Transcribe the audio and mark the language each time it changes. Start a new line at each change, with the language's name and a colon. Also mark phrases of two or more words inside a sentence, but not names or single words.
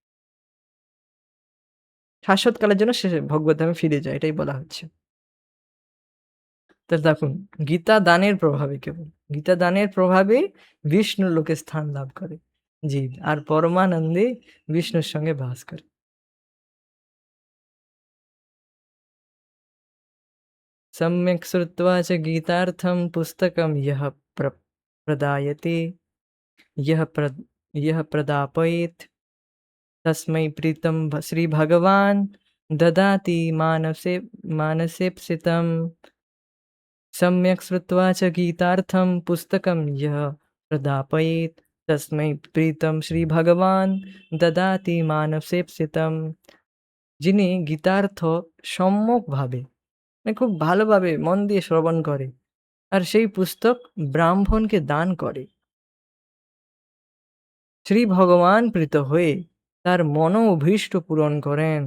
Bangla: শাশ্বত কালের জন্য সে ভগবত ধামে ফিরে যায় এটাই বলা হচ্ছে। তো দেখুন, গীতা দানের প্রভাবে কেবল। গীতা দানের প্রভাবে বিষ্ণু লোকে স্থান লাভ করে। জীব। আর পরমানন্দে বিষ্ণুর সঙ্গে বাস করে।
Sanskrit: सम्यक् श्रुत्वा च गीतार्थं पुस्तकं प्रदायते यः प्र यः प्रदापयेत् तस्मै प्रीतं श्रीभगवान् ददाति मानसेप्सितं सम्यक् श्रुत्वा च गीतार्थं पुस्तकं यः प्रदापयेत् तस्मै प्रीतं श्रीभगवान् ददाति मानसेप्सितं।
Bangla: যিনি গীতার্থ সম্যকভাবে মানে খুব ভালোভাবে মন দিয়ে শ্রবণ করে আর সেই পুস্তক ব্রাহ্মণকে দান করে, শ্রী ভগবান প্রীত হয়ে তার মনোভীষ্ট পূরণ করেন।